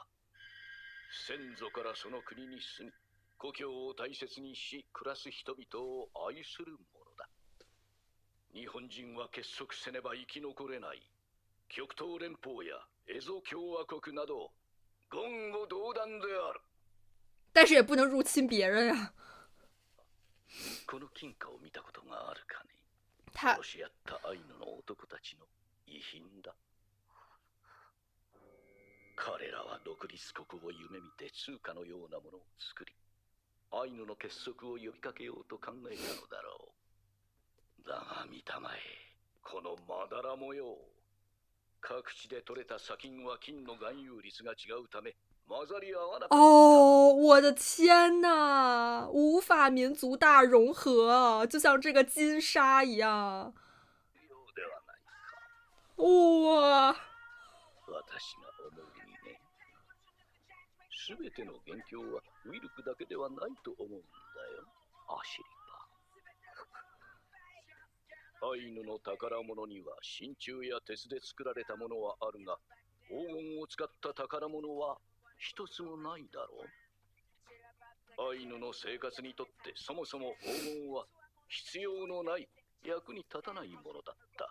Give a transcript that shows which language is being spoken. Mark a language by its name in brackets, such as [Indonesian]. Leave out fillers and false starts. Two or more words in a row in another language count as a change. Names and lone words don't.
[Japanese] 先祖からその国に住み、故郷を大切にし暮らす人々を愛するものだ。日本人は結束せねば生き残れない。極東連邦やエゾ共和国など言語道断である。 [Chinese] 但是也不能入侵别人呀。 [Japanese] この金貨を見たことがあるかね。殺し合ったアイヌの男たちの遺品だ。彼らは独立国を夢見て通貨のようなものを作り、アイヌの結束を呼びかけようと考えたのだろう。だが見たまえ、このまだら模様。各地で取れた砂金は金の含有率が違うため混ざり合わなかった。 [Chinese] 哦，我的天呐，无法民族大融合，就像这个金沙一样。哇！ [Japanese] 私が思うにね、すべての元凶はウィルクだけではないと思うんだよ、アシリパ。アイヌの宝物には真鍮や鉄で作られたものはあるが、黄金を使った宝物は一つもないだろう。アイヌの生活にとってそもそも黄金は必要のない、役に立たないものだった。